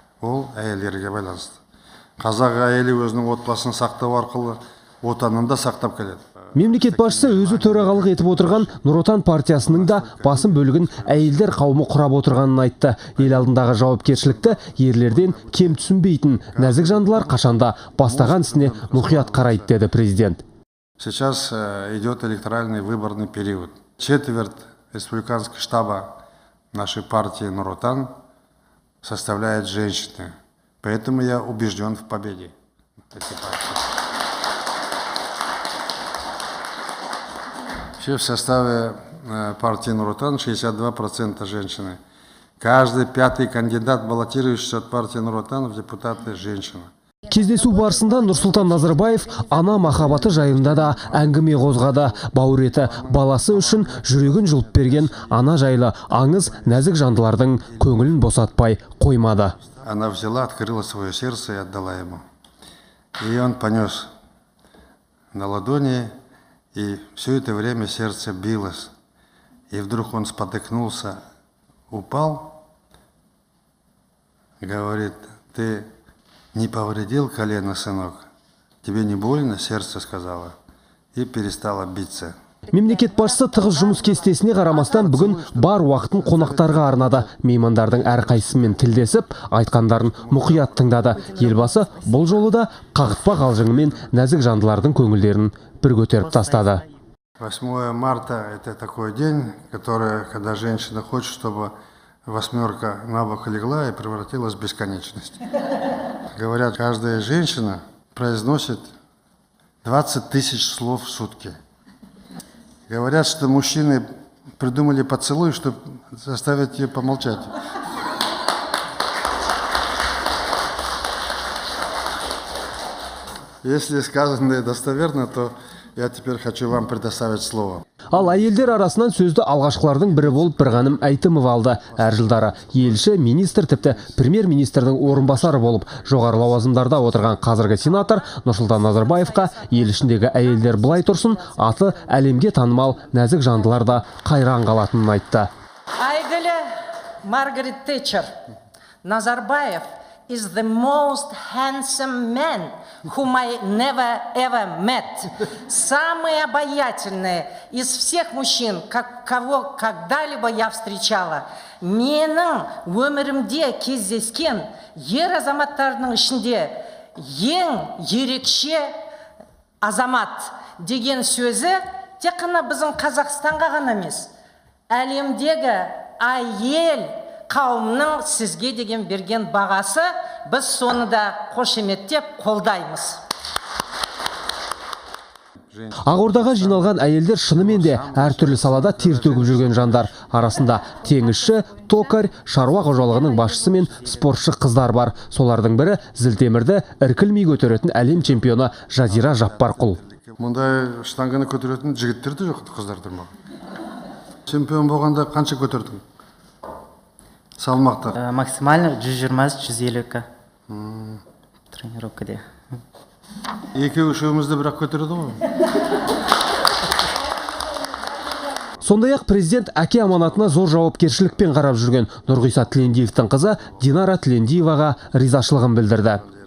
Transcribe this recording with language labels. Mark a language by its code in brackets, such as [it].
[kk] Ол әйелдерге байланысты. Қазақ әйелі өзінің отбасын сақтау арқылы отанын да сақтап келеді. Мемлекет басшысы өзі төрағалық етіп отырған Нұр Отан партиясының да басым бөлігін әйелдер қауымы құрап отырғанын айтты. Ел алдындағы жауапкершілікті ерлерден кем түсінбейтін нәзік жандылар қашанда бастаған ісіне мұқият қарайды, деді президент. [ru] Сейчас идет электоральный выборный период. Четверть республиканского штаба нашей партии Нур Отан составляют женщины. Поэтому я убежден в победе этой партии. Вообще в составе партии Нур Отан 62% женщины. Каждый пятый кандидат, баллотирующийся от партии Нур Отан в депутаты, женщина. [kk] Кездесу барысында Нұрсұлтан Назарбаев ана махаббаты жайында да әңгіме қозғады. Бауыр еті баласы үшін жүрегін жұлып берген ана жайлы аңыз нәзік жандылардың көңілін босатпай қоймады. [ru] Она взяла, открыла свое сердце и отдала ему. И он понес на ладони, и все это время сердце билось. И вдруг он спотыкнулся, упал, говорит: ты не повредил колено, сынок? Тебе не больно? Сердце сказала. И перестало биться. [kk] Мемлекет басшысы тығыз жұмыс кестесіне қарамастан бүгін бар уақытын қонақтарға арнады. Меймандардың әрқайсысымен тілдесіп, айтқандарын мұқият тыңдады. Елбасы бұл жолы да қағытпа қалжыңымен нәзік жандылардың көңілдерін бір көтеріп тастады. [ru] 8 марта – это такой день, когда женщина хочет, чтобы восьмерка на бок легла и превратилась в бесконечность. Говорят, каждая женщина произносит 20 тысяч слов в сутки. Говорят, что мужчины придумали поцелуй, чтобы заставить ее помолчать. Если сказанное достоверно, то я теперь хочу вам предоставить слово. [kk] Ал әйелдер арасынан сөзді алғашқылардың бірі болып Бірғаным Әйтімов алды. Әр жылдары елші, министр, тіпті премьер-министрдің орынбасары болып жоғары лауазымдарда отырған қазіргі сенатор Нұрсұлтан Назарбаевқа ел ішіндегі әйелдер былай тұрсын, аты әлемге танымал нәзік жандылар да қайран қалатынын айтты. Әйгілі [en] Маргарет Тэтчер, Назарбаев is the most handsome man whom I never ever met. [ru] Самый обаятельный из всех мужчин, кого когда-либо я встречала. [kk] Менің өмірімде кездескен ер азаматтардың ішінде ең ерекше азамат деген сөзі тек қана біздің Қазақстанға ғана емес, әлемдегі әйел қауымның сізге деген берген бағасы, біз соны да қошеметтеп қолдаймыз. Ақордаға жиналған әйелдер шынымен де әртүрлі салада тер төгіп жүрген жандар. Арасында теңізші, токарь, шаруа қожалығының басшысы мен спортшы қыздар бар. Солардың бірі зілтемірді іркілмей көтеретін әлем чемпионы Жазира Жаппарқұл. Мұндай штанганы көтеретін жігіттер де жоқ, қыздар тұрмақ. Чемпион болғанда қанша көтердің? Салмақта? [ru] Максимально 120-150 тренировкаде. [kk] Екеуі-үшеуімізді бірақ көтереді ғой. Сондай-ақ президент әке аманатына зор жауапкершілікпен қарап жүрген Нұрғиса Тілендиевтің қызы Динара Тілендиеваға ризашылығын білдірді.